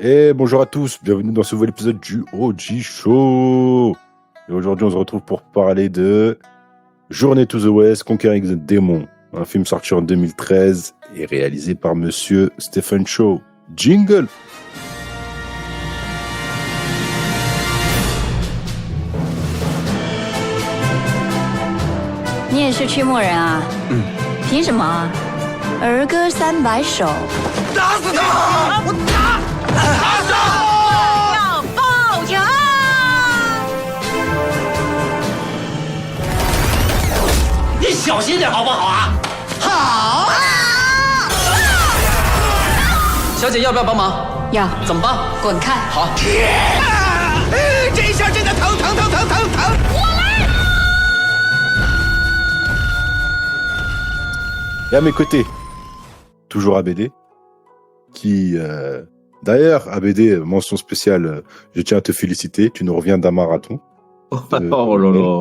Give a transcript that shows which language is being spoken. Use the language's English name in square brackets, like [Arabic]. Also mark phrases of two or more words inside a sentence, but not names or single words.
[French] Et bonjour à tous, bienvenue dans ce nouvel épisode du OG Show. Et aujourd'hui, on se retrouve pour parler de Journey to the West, Conquering the Demon, un film sorti en 2013 et réalisé par monsieur Stephen Chow. Jingle. [Chinese] 你也是驱魔人啊？凭什么？儿歌300首。打死他！我打死！要报仇！你小心点好不好啊？好。小姐要不要帮忙？要。怎么帮？滚开！好。这一下真的疼！ [French] Et à mes côtés, toujours ABD, qui, d'ailleurs, ABD, mention spéciale, je tiens à te féliciter, tu nous reviens d'un marathon. Oh là là.